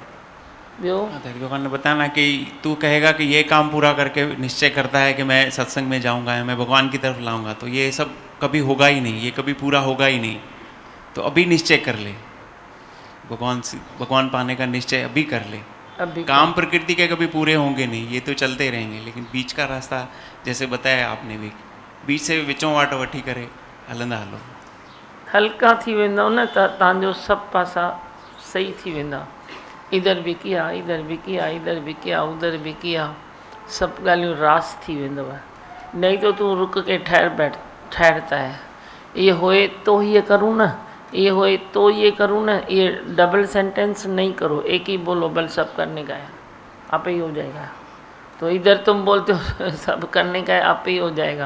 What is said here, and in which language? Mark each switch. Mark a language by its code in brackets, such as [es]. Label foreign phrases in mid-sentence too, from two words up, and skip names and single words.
[hi] भगवान ने बताया ना कि तू कहेगा कि ये काम पूरा करके निश्चय करता है कि मैं सत्संग में जाऊंगा, मैं भगवान की तरफ लाऊंगा, तो ये सब कभी होगा ही नहीं, ये कभी पूरा होगा ही नहीं। तो अभी निश्चय कर ले, भगवान पाने का निश्चय अभी कर ले। अभी काम प्रकृति के कभी पूरे होंगे नहीं, ये तो चलते रहेंगे, लेकिन बीच का रास्ता जैसे बताया आपने भी, [sd] بيچ سان وچون واٽ وٺي ڪري هلندا هلو. हल्का थी वेंदो न त तव्हांजो सभु पासा सही थी वेंदा। [hi] इधर भी किया, इधर भी किया, इधर भी किया, उधर भी किया, [sd] सभु ॻाल्हियूं रास थी वेंदव। [hi] नहीं तो तू रुक के ठहरता है। ये होए तो ये करूँ ना, ये होए तो ये करूँ ना, ये [en] double sentence [hi] नहीं करो, एक ही बोलो बल सब करने का है, आप ही हो जाएगा। तो इधर तुम बोलते हो सब करने का है, आप ही हो जाएगा।